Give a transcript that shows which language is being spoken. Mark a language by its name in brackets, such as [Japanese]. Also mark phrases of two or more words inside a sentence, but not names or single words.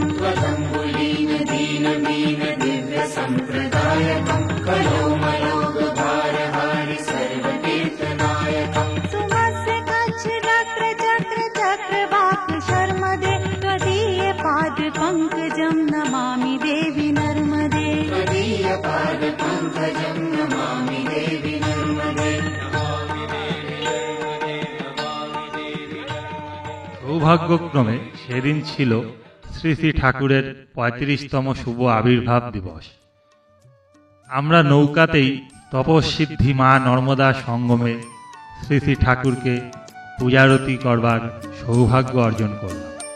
[Sanskrit] त्वदम्बुलीन दीन मीन दिव्य संप्रदायकम् कलोमलोग भारहारि सर्वतीर्थनायकम्। सुमस्य कच्छ चक्र चक्र चक्रवाक शर्मदे त्वदीय पाद पंकजं नमामि देवि नर्मदे। त्वदीय पाद पंकजं नमामि देवि नर्मदे। [Bangla] সৌভাগ্যক্রমে সেদিন ছিল শ্রী শ্রী ঠাকুরের ৩৫তম শুভ আবির্ভাব দিবস। আমরা নৌকাতেই তপস্বিদ্ধি মা নর্মদা সঙ্গমে শ্রী শ্রী ঠাকুরকে পূজারতি করবার সৌভাগ্য অর্জন করলাম।